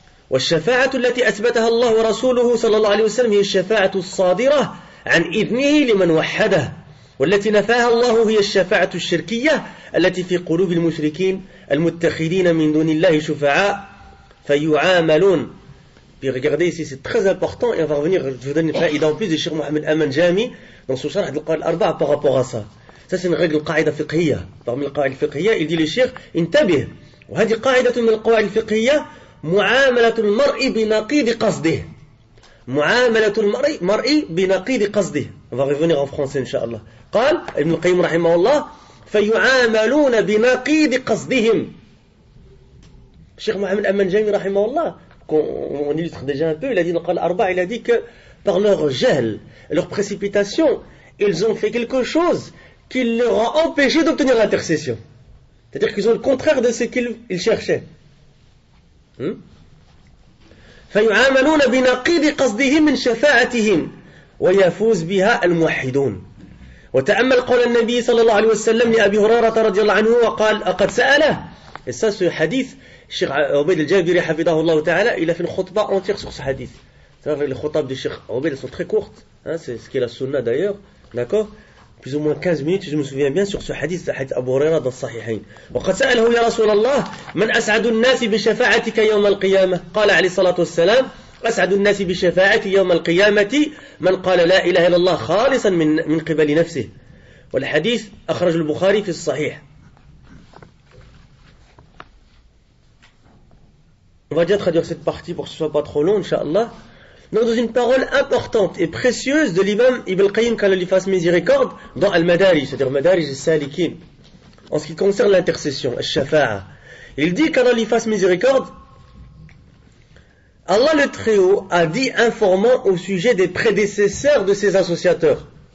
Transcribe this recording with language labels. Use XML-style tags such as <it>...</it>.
<ar>والشفاعة التي أثبتها الله ورسوله صلى الله عليه وسلم هي الشفاعة الصادرة عن إذنه لمن وحده والتي نفاها الله هي الشفاعة الشركية التي في قلوب المشركين المتخذين من دون الله شفعاء فيعاملون.</ar> <fr>Puis regardez ici, c'est très important et on va revenir, je vous donne une faïda en plus de Cheikh Mohamed Aman Jami dans son Sharh al-Qawaid al-Arba'a par rapport à ça. Ça c'est une règle qaïda fiqhiyya. Parmi les qaïda fiqhiyya, il dit le Cheikh</fr> <ar>انتبه وهذه قاعدة من القواعد الفقهية معاملة المرء بنقيض قصده. معاملة المرء بنقيض قصده.</ar> <fr>On va revenir en français Inch'Allah.</fr> <ar>قال ابن القيم رحمه الله فيعاملون بنقيض قصدهم.</ar> <fr>Cheikh Mohamed Aman Jami رحمه الله on illustre déjà un peu, il a dit dans Al-Arba, il a dit que par leur gel, leur précipitation, ils ont fait quelque chose qui leur a empêché d'obtenir l'intercession. C'est-à-dire qu'ils ont le contraire de ce qu'ils cherchaient.</fr> <ar>فيعاملون بنقيض قصدهم من شفاعتهم ويفوز بها الموحدون. وتأمل قول النبي صلى الله عليه وسلم لأبي هريرة رضي الله عنه وقال أقد سأله.</ar> <fr>Et ça, ce hadith, Cheikh Obaid al-Jabiri, hafidahullah ta'ala, il a fait une khutba entière sur ce hadith. C'est-à-dire les khutbas de Cheikh Obaid sont très courtes, hein, c'est ce qu'est la sunna d'ailleurs, d'accord? Plus ou moins 15 minutes, je me souviens bien, sur ce hadith, le hadith Abu Huraira dans le Sahihain.</fr> <ar>وقد سأله يا رسول الله من أسعد الناس بشفاعتك يوم القيامة قال عليه الصلاة والسلام أسعد الناس بشفاعتي يوم القيامة من قال لا إله إلا الله خالصا من قبل نفسه. والحديث أخرج البخاري في الصحيح.</ar> <fr>On va déjà traduire cette partie pour que ce soit pas trop long, Inch'Allah. Dans une parole importante et précieuse de l'imam Ibn al-Qayyim qu'Allah lui fasse miséricorde dans Al-Madarij, c'est-à-dire Madarij al-Salikin, en ce qui concerne l'intercession, al-Shafa'a. Il dit qu'Allah lui fasse miséricorde, Allah le Très-Haut a dit informant au sujet des prédécesseurs de ses associateurs.</fr>